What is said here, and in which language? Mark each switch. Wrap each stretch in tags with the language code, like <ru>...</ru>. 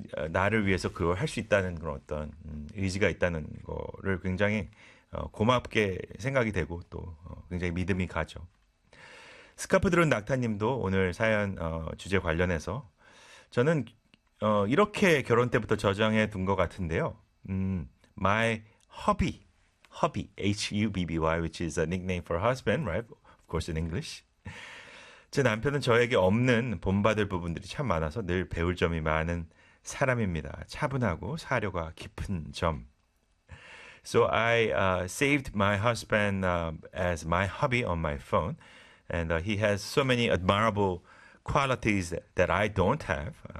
<ko>나를 위해서 그걸 할수 있다는 그런 어떤 의지가 있다는 거를 굉장히 고맙게 생각이 되고 또 굉장히 믿음이 가죠. 스카프 들은 낙타님도 오늘 사연 주제 관련해서 저는 이렇게 결혼 때부터 저장해 둔것 같은데요.</ko> <en>My hubby, HUBBY, which is a nickname for husband, right? Of course in English.</en> <ko>제 남편은 저에게 없는 본받을 부분들이 참 많아서 늘 배울 점이 많은 사람입니다. 차분하고 사려가 깊은 점.</ko> <en>So I saved my husband as my hubby on my phone, and he has so many admirable qualities that I don't have.</en>